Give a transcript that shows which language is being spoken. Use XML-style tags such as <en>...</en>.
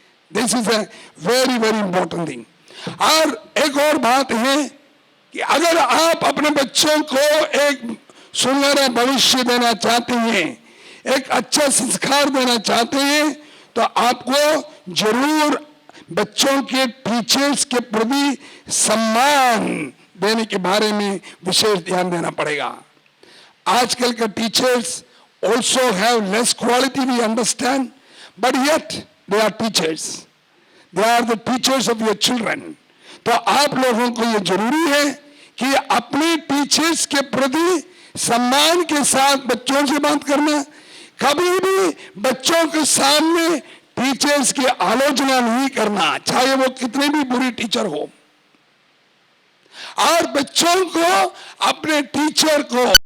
<en>This is a very very important thing.</en> <hi>और एक और बात है कि अगर आप अपने बच्चों को एक सुनहरा भविष्य देना चाहते हैं, एक अच्छा संस्कार देना चाहते हैं, तो आपको जरूर बच्चों के टीचर्स के प्रति सम्मान देने के बारे में विशेष ध्यान देना पड़ेगा। आजकल के teachers</hi> <en>also have less quality, we understand, but yet they are teachers. They are the teachers of your children.</en> <hi>तो आप लोगों को ये जरूरी है कि अपने टीचर्स के प्रति सम्मान के साथ बच्चों से बात करना। कभी भी बच्चों के सामने टीचर्स की आलोचना नहीं करना, चाहे वो कितने भी बुरी टीचर हो। और बच्चों को अपने टीचर को</hi>